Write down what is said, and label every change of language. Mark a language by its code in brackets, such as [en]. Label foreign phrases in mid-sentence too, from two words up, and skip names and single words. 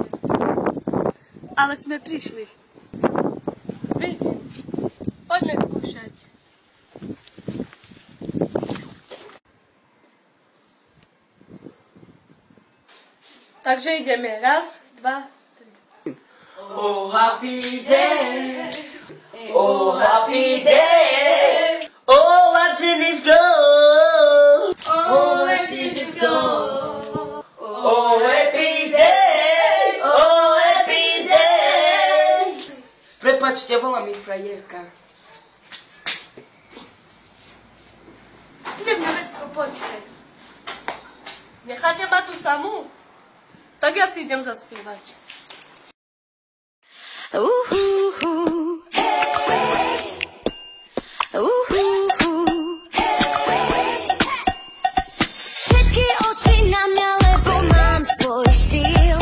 [sk] Ale sme prišli. Vidím. Poďme skúšať. Takže ideme. Raz, dva, tri. [en] Oh, happy day. Oh, happy day. Oh, what's in this door? Oh, where's it go? Oh, happy day. Oh, happy day. [sk] Prepačte, volá mi frajerka. Idem na vecko, počkaj. Necháte ma tu samú? Tak ja si idem zaspievať. Všetky oči na mňa, lebo mám svoj štýl.